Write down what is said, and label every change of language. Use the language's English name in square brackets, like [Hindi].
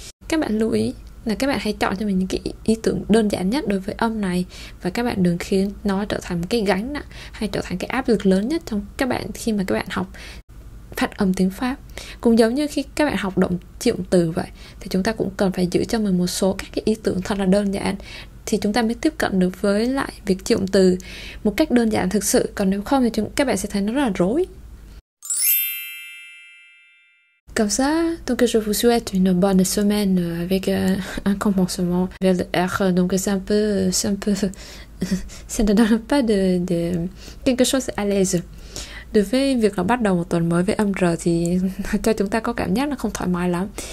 [Vietnamese] Các bạn lưu ý là các bạn hãy chọn cho mình những cái ý tưởng đơn giản nhất đối với âm này, và các bạn đừng khiến nó trở thành một cái gánh nặng hay trở thành cái áp lực lớn nhất trong các bạn khi mà các bạn học phát âm tiếng Pháp. Cũng giống như khi các bạn học động trì động từ vậy, thì chúng ta cũng cần phải giữ cho mình một số các cái ý tưởng thật là đơn giản, thì chúng ta mới tiếp cận được với lại việc trì động từ một cách đơn giản thực sự. Còn nếu không thì các bạn sẽ thấy nó rất là rối. [French] Comme ça, donc je vous souhaite une bonne semaine avec un commencement vers le R. Donc c'est un peu, ça ne donne pas de quelque chose à l'aise. [Vietnamese] Đối với việc là bắt đầu một tuần mới với âm R thì cho chúng ta có cảm giác nó không thoải mái lắm.